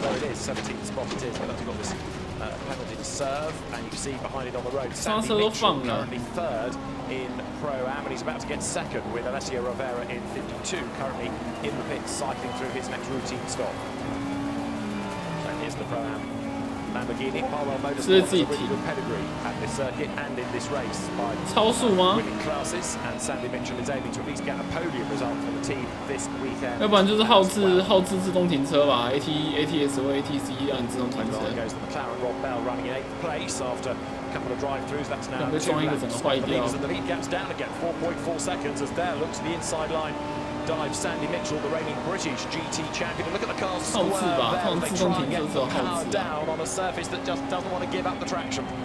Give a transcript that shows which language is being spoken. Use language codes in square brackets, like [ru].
[en] Well, it is 17th spot it is, but that's got this penalty to serve, and you can see behind it on the road, Sandy Mitchell currently 3rd in Pro-Am, and he's about to get 2nd with Alessio Rivera in 52, currently in the pits, cycling through his next routine stop. So here's the Pro-Am Lamborghini. Harwell Motorsports has a really good pedigree at this circuit and in this race by winning classes, and Sandy Mitchell is aiming to at least get a podium result for the team this weekend. [zh] 要不然就是耗资自动停车吧 ，ATS 或 ATC 让你自动停车。 [en] Goes the McLaren Rob Bell running in 8th place after a couple of drive-throughs. That's now 2 laps. And the lead gap's down again, 4.4 seconds as Dale looks to the inside line. Dives Sandy Mitchell, the reigning British GT champion. And look at the cars swerve there. They try and get the car down on a surface that just doesn't want to give up the traction.